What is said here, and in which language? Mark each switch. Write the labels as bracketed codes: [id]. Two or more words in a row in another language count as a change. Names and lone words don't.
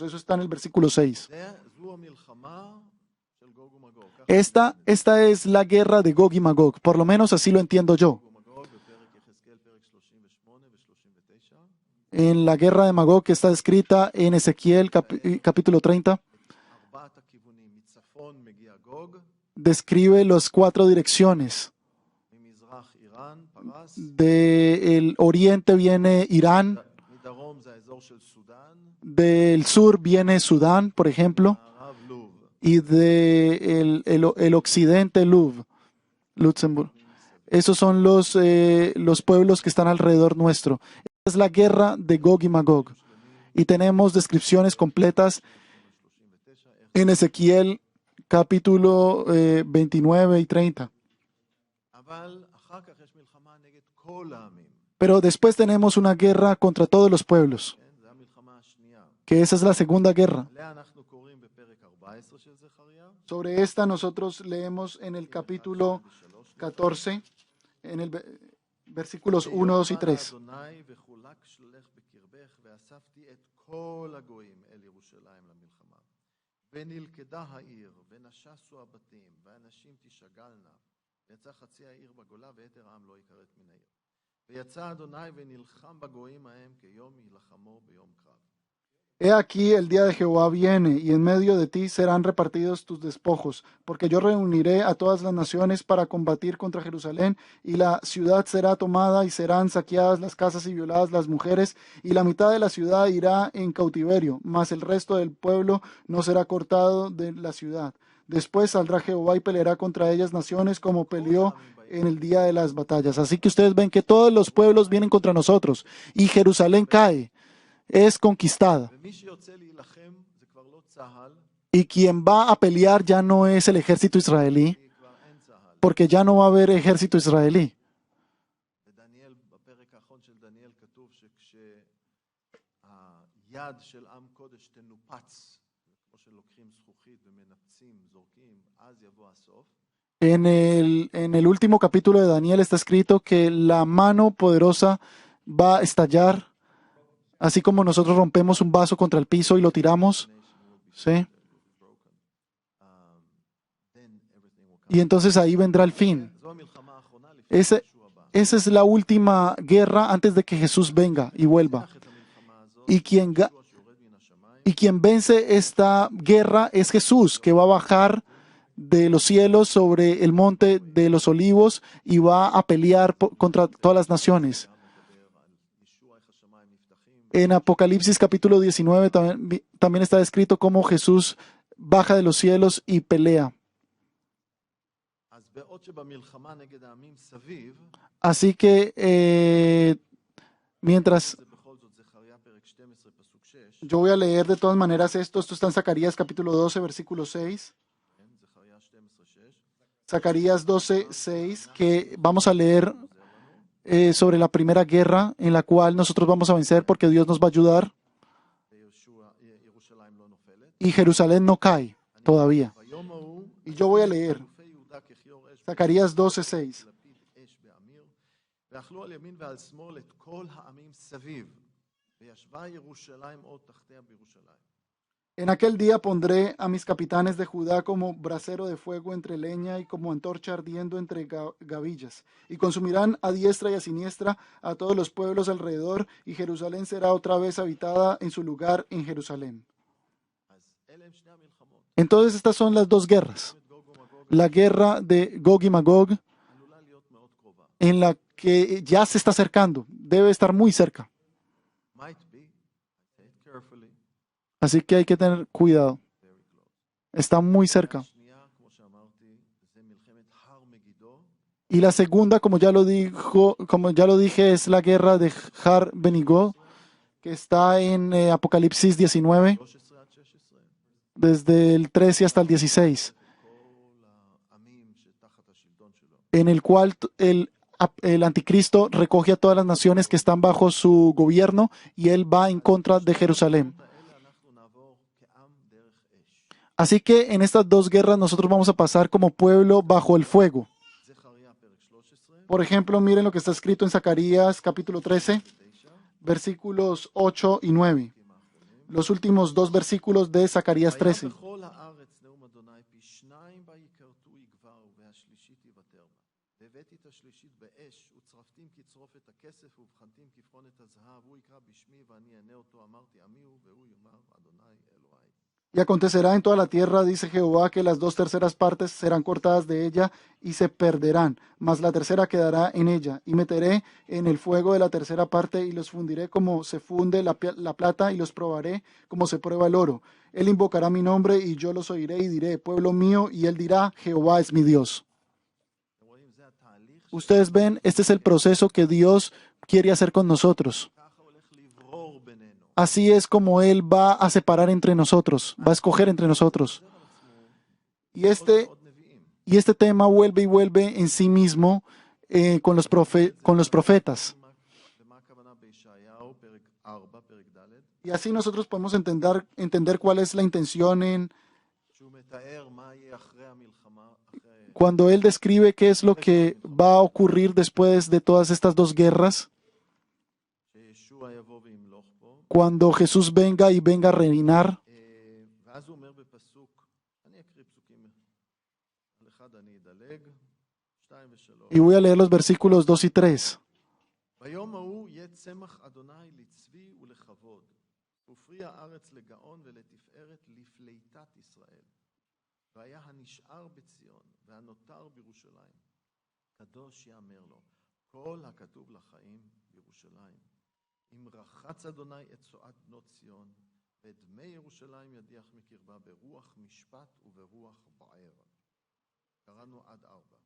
[es] Eso está en el versículo 6. Esta es la guerra de Gog y Magog, por lo menos así lo entiendo yo. En la guerra de Magog que está escrita en Ezequiel capítulo 30, describe las 4 direcciones. [he] איראן, פרס, [es] Del oriente viene Irán, [he] מדרום זה האזור של סודאן, [es] del sur viene Sudán, por ejemplo, [he] מערב לוב. [es] y el occidente Luxemburgo. Esos son los pueblos que están alrededor nuestro. Es la guerra de Gog y Magog. Y tenemos descripciones completas en Ezequiel capítulo 29 y 30. [he] אבל אחר כך יש מלחמה נגד כל העמים. [es] Pero después tenemos una guerra contra todos los pueblos, [he] כן, זו המלחמה השנייה. [es] que esa es la segunda guerra. [he] עליה אנחנו קוראים בפרק 14 של זכריה. [es] Sobre esta nosotros leemos en el capítulo 14, en el versículos 1, 2 y 3. [he] אדוני וחולק שלך בקרבך ואספתי את כל הגויים אל ירושלים למלחמה. ונלכדה העיר ונשסו הבתים והנשים תשגלנה. ויצא חצי העיר בגולה ויתר העם לא יכרת מן העיר. ויצא אדוני ונלחם בגויים ההם כיום יילחמו ביום קרב. [es] He aquí el día de Jehová viene, y en medio de ti serán repartidos tus despojos, porque yo reuniré a todas las naciones para combatir contra Jerusalén, y la ciudad será tomada, y serán saqueadas las casas y violadas las mujeres, y la mitad de la ciudad irá en cautiverio, mas el resto del pueblo no será cortado de la ciudad. Después saldrá Jehová y peleará contra ellas naciones como peleó en el día de las batallas. Así que ustedes ven que todos los pueblos vienen contra nosotros, y Jerusalén cae. Es conquistada. [he] ומי שיוצא להילחם זה כבר לא צה"ל, [es] Y quien va a pelear ya no es el ejército israelí, [he] כי כבר אין צה"ל. [es] porque ya no va a haber ejército israelí. [he] בדניאל, בפרק האחרון של דניאל כתוב שכשהיד של עם קודש תנופץ, כמו שלוקחים זכוכית ומנפצים, זורקים, אז יבוא הסוף. [es] En el último capítulo de Daniel está escrito que la mano poderosa va a estallar, así como nosotros rompemos un vaso contra el piso y lo tiramos, ¿sí? Y entonces ahí vendrá el fin. [he] זו המלחמה האחרונה לפני [es] Ese- [he] ישוע הבא. [es] Esa es la última guerra antes de que Jesús venga y vuelva. [he] את המלחמה הזאת, [es] Y quien, ga- [he] ישוע שיורד מן השמיים, [es] y quien vence esta guerra es Jesús, que va a bajar de los cielos sobre el monte de los olivos y va a pelear contra todas las naciones. [he] מדבר על ישוע, איך השמיים נפתחים. [es] En Apocalipsis capítulo 19 también está escrito cómo Jesús baja de los cielos y pelea. [he] אז בעוד שבמלחמה נגד העמים סביב, [es] Así que mientras [he] זה בכל זאת זכריה פרק 12 פסוק 6, [es] yo voy a leer de todas maneras esto está en Zacarías capítulo 12 versículo 6. [he] כן, זכריה 12 6, [es] Zacarías 12, 6, que vamos a leer sobre la primera guerra en la cual nosotros vamos a vencer porque Dios nos va a ayudar [he] ירושלים לא נופלת. [es] y Jerusalén no cae todavía. [he] ביום ההוא, [es] Y yo voy a leer [he] אלופי יהודה ככיור אש, [es] Zacarías 12, 6. [he] לפיד אש באמיר, ואכלו על ימין ועל שמאל את כל העמים סביב, וישבה ירושלים עוד תחתיה בירושלים. [es] En aquel día pondré a mis capitanes de Judá como brasero de fuego entre leña y como antorcha ardiendo entre gavillas, y consumirán a diestra y a siniestra a todos los pueblos alrededor, y Jerusalén será otra vez habitada en su lugar en Jerusalén. [he] אז אלה הם שני המלחמות. [es] Entonces estas son las dos guerras. [he] את גוג ומגוג [es] La guerra de Gog y Magog, [he] עלולה להיות מאוד קרובה. [es] en la que ya se está acercando, debe estar muy cerca. [en] might be, say it carefully, [es] Así que hay que tener cuidado. [en] very close. [es] Está muy cerca. [he] השנייה, כמו שאמרתי, זה מלחמת הר מגידו, [es] Y la segunda, como ya lo dije, es la guerra de Har Benigó, que está en Apocalipsis 19, [he] 13 עד 16. [es] desde el 13 hasta el 16, [he] כל העמים שתחת השלטון שלו. [es] en el cual el anticristo recoge a todas las naciones que están bajo su gobierno y él va en contra de Jerusalén. [he] האלה אנחנו נעבור כעם דרך אש. [es] Así que en estas dos guerras nosotros vamos a pasar como pueblo bajo el fuego. [he] זכריה פרק 13, [es] Por ejemplo, miren lo que está escrito en Zacarías capítulo 13, 9, versículos 8 y 9. Los últimos dos versículos de Zacarías 13. [he] והיה בכל הארץ נאום אדוני פי שניים בה יכרתו יגברו והשלישית יוותר בה. והבאתי את השלישית באש וצרפתים כצרופת הכסף ובחנתים כבחונת הזהב והוא יקרא בשמי ואני אענה אותו אמרתי עמי הוא והוא יאמר אדוני אלוהי. [es] Y acontecerá en toda la tierra, dice Jehová, que las 2/3 partes serán cortadas de ella y se perderán, mas la tercera quedará en ella. Y meteré en el fuego de la tercera parte y los fundiré como se funde la plata y los probaré como se prueba el oro. Él invocará mi nombre y yo los oiré y diré, pueblo mío, y él dirá, Jehová es mi Dios. [he] אתם רואים, זה התהליך [es] Ustedes ven, este es el proceso que Dios quiere hacer con nosotros. [he] שככה הולך לברור בינינו. [es] Así es como Él va a separar entre nosotros, va a escoger entre nosotros. [he] חוזר על עצמו [es] Y [he] עוד [es] este, [he] ועוד נביאים. [es] y este tema vuelve y vuelve en sí mismo con los profetas. [he] ומה הכוונה בישעיהו, פרק 4, פרק ד', [es] Y así nosotros podemos entender cuál es la intención [he] שהוא מתאר מה יהיה אחרי המלחמה, אחרי [es] cuando Él describe qué es lo que va a ocurrir después de todas estas dos guerras, [he] שישוע יבוא וימלוך פה. [es] cuando Jesús venga a reinar. [he] ואז הוא אומר בפסוק, אני אקריא פסוקים, על אחד אני אדלג, 2 ו-3. [es] Y voy a leer los versículos 2 y 3. [he] ביום ההוא יהיה צמח אדוני לצבי ולכבוד, ופרי הארץ לגאון ולתפארת לפליטת ישראל. והיה הנשאר בציון והנותר בירושלים, קדוש יאמר לו, כל הכתוב לחיים בירושלים. אם רחץ אדוני את צואת בנות ציון, ואת דמי ירושלים ידיח מקרבה ברוח משפט וברוח בער. קראנו עד 4.